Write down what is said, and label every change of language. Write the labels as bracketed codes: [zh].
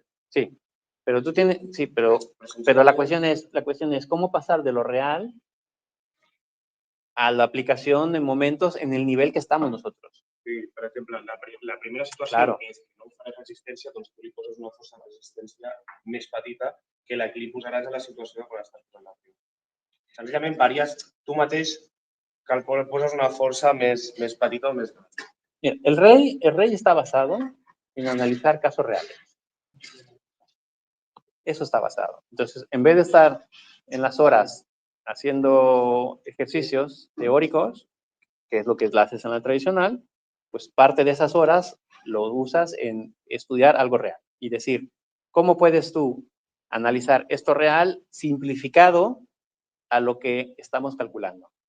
[es] Sí. Pero tú tienes, sí, pero la cuestión es cómo pasar de lo real a la aplicación en momentos en el nivel que estamos nosotros. [ca] Sí, per exemple, la primera situació [es] Claro. [ca] és que no faràs resistència, doncs tu li poses una força de resistència més petita que la que li posaràs a la situació quan estàs posant la prima. Senzillament varies, tu mateix poses una força més petita o més gran. [es] Mira, el rey está basado en analizar casos reales. Eso está basado. Entonces, en vez de estar en las horas haciendo ejercicios teóricos, que es lo que haces en la tradicional, pues parte de esas horas lo usas en estudiar algo real y decir, ¿cómo puedes tú analizar esto real simplificado a lo que estamos calculando?